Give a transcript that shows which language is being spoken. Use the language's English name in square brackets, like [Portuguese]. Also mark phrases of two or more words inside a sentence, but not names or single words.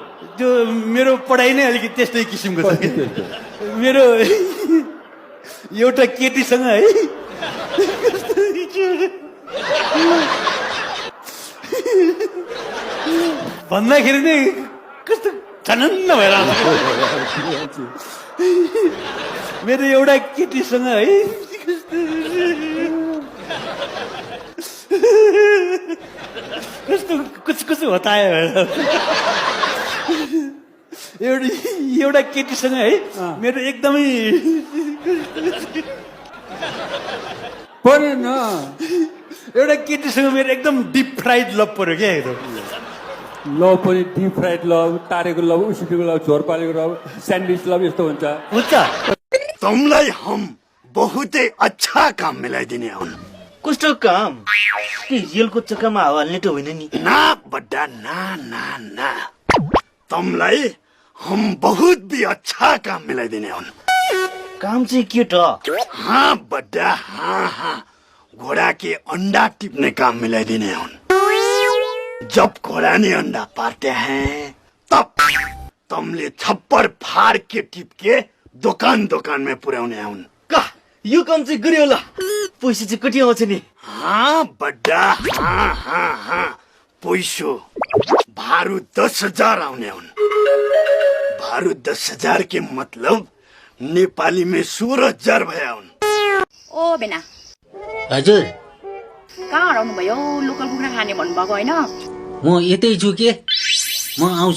[Nepali] त्यो मेरो पढाइ नै अलिकति त्यस्तै किसिमको छ। मेरो एउटा केटीसँग है भन्दाखेरि नै कस्तो झनन्न भएर मेरो एउटा केटीसँग है कस्तो [Hindi] कुछ कुछ होता है [Nepali] एउटा केटीसँग है मेरो एकदमै परेन एउटा केटीसँग मेरो एकदम [English] deep fried love [Nepali] पर्यो क्या एकदम लभ पनि [English] deep fried love [Nepali] तारेको लभ उसिनेको लभ झोर पालेको लभ [English] sandwich love [Nepali] यस्तो हुन्छ हुन्छ [Hindi] तुमलाई हम बहुतै अच्छा काम [Nepali] मिलाइदिने हुन् कस्तो काम रियलको चक्कामा हावा हाल्ने त होइन नि [Hindi] ना बड्डा ना ना ना तुमलाई हम बहुत भी अच्छा काम [Nepali] मिलाइदिने हुन् काम चाहिँ के त [Hindi] हाँ बड्डा हाँ घोड़ा के अंडा टिपने काम [Nepali] मिलाइदिने हुन् [Hindi] जब घोड़ा ने अंडा पारते हैं तब तुमले छप्पर फाड़ के टिप के दोकान दोकान में [Nepali] पुर्याउने हुन् का यो काम चाहिँ गर्यो होला पैसा चाहिँ कति आउँछ नि [Hindi] हाँ बड्डा हाँ पैसो भारू 10,000 [Nepali] आउने हुन् [Hindi] भारू 10,000 के मतलब नेपाली में 16,000 [Nepali] भया हुन् ओ बेना हजुर कहाँ हराउनु भयो लोकल कुखुरा खाने भन्नुभएको होइन म यतै छु के म आउँछु